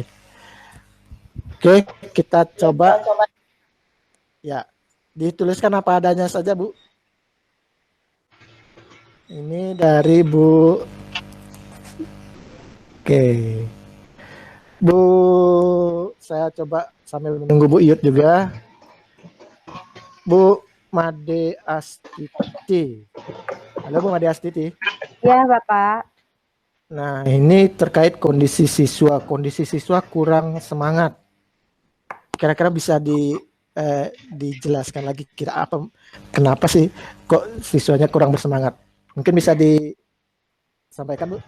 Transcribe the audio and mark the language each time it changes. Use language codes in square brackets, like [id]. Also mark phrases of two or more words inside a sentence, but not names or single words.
[id] Oke, kita coba. Ya, dituliskan apa adanya saja Bu. Ini dari Bu. Oke. Bu, saya coba sambil menunggu Bu Iyut juga. Bu Made Astiti. Halo Bu Made Astiti. Ya Bapak. Nah, ini terkait kondisi siswa. Kondisi siswa kurang semangat. Kira-kira bisa dijelaskan lagi kira apa? Kenapa sih kok siswanya kurang bersemangat? Mungkin bisa disampaikan Bu.